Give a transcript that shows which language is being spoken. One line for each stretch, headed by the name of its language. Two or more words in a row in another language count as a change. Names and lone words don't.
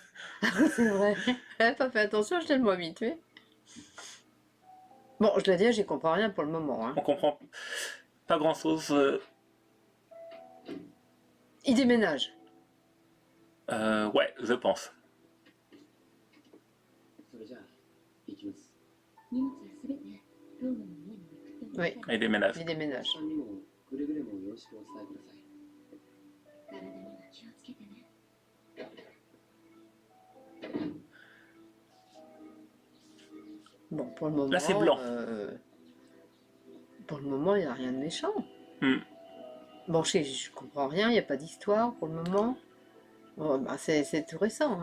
French: c'est vrai. Elle n'a pas fait attention, je suis tellement habituée. Bon, je dois dire, j'y comprends rien pour le moment. Hein. On comprend pas grand chose. Il déménage. Ouais, je pense.
Japanese: それじゃあ行きます。荷物はすべてローマの家に送っておきなさい。
French: Oui. Il déménage. Il déménage.
Japanese: さんにもくれぐれもよろしくお伝えください。体には気をつけてね。
French: Bon, pour le moment. Là, c'est blanc. Pour le moment, il n'y a rien de méchant. Hmm. Bon, je comprends rien, il n'y a pas d'histoire pour le moment. Bon, bah, c'est tout récent.